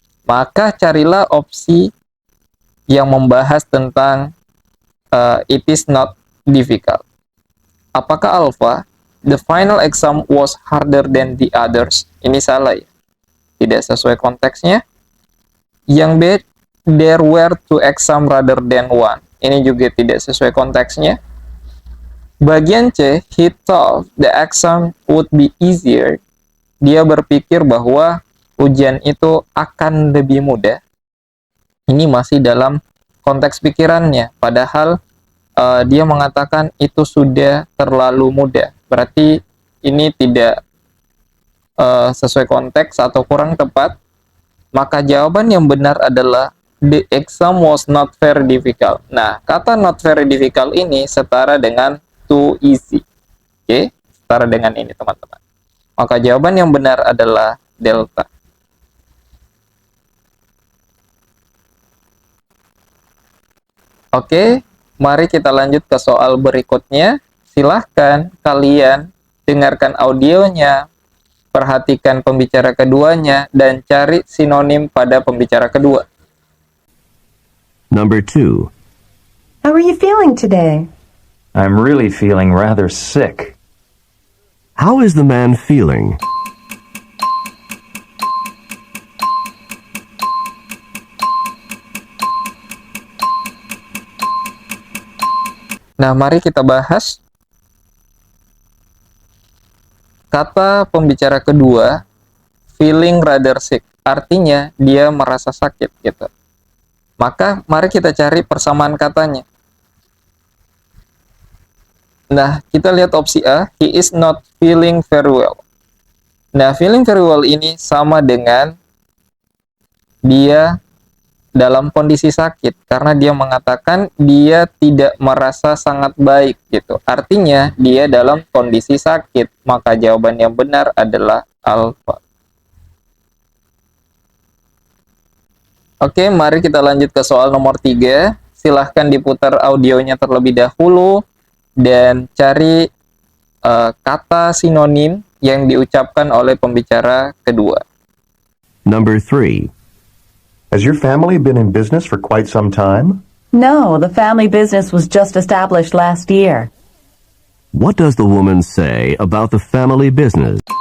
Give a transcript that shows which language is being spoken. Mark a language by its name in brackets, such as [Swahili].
[Indonesian] Maka carilah opsi yang membahas tentang [English] it is not difficult. [Indonesian] Apakah Alpha? [English] The final exam was harder than the others. [Indonesian] Ini salah ya. Tidak sesuai konteksnya. Yang B, [English] there were 2 exam rather than 1. [Indonesian] Ini juga tidak sesuai konteksnya. Bagian C, [English] he thought the exam would be easier. [Indonesian] Dia berpikir bahwa ujian itu akan lebih mudah. Ini masih dalam konteks pikirannya. Padahal dia mengatakan itu sudah terlalu mudah. Berarti ini tidak sesuai konteks atau kurang tepat. Maka jawaban yang benar adalah [English] the exam was not very difficult. [Indonesian] Nah, kata [English] not very difficult [Indonesian] ini setara dengan [English] too easy. [Indonesian] Oke, setara dengan ini teman-teman. Maka jawaban yang benar adalah delta. Oke, mari kita lanjut ke soal berikutnya. Silahkan kalian dengarkan audionya, perhatikan pembicara keduanya, dan cari sinonim pada pembicara kedua. [English] Number 2. How are you feeling today? I'm really feeling rather sick. How is the man feeling? [Indonesian] Nah, mari kita bahas kata pembicara kedua, [English] feeling rather sick. [Indonesian] Artinya dia merasa sakit gitu. Maka mari kita cari persamaan katanya. Nah, kita lihat opsi A, [English] he is not feeling very well. [Indonesian] Nah, [English] feeling very well [Indonesian] ini sama dengan dia dalam kondisi sakit karena dia mengatakan dia tidak merasa sangat baik gitu. Artinya dia dalam kondisi sakit, maka jawaban yang benar adalah alpha. Oke, mari kita lanjut ke soal nomor 3. Silahkan diputar audionya terlebih dahulu dan cari kata sinonim yang diucapkan oleh pembicara kedua. [English] Number 3. Has your family been in business for quite some time? No, the family business was just established last year. What does the woman say about the family business?